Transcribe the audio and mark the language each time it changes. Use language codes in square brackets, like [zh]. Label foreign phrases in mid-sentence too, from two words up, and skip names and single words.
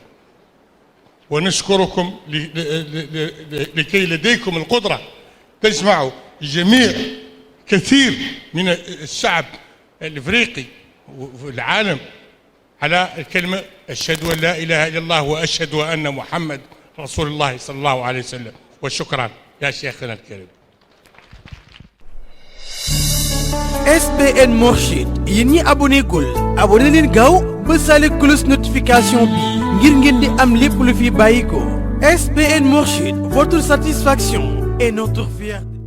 [ar] ونشكركم لكي لديكم القدرة تجمعوا جميع كثير من الشعب الإفريقي والعالم على الكلمة أشهد أن لا إله إلا الله وأشهد أن محمد رسول الله صلى الله عليه وسلم. وشكرا يا شيخنا الكريم. [wo] SBN Mourchid yéen ñi abonné gul abonné leen gaaw ba sale [fr] cloche notification [wo] bi ngir ngeen di am lépp lu fi bàyyi ko. SBN Mourchid, [fr] votre satisfaction est notre fierté.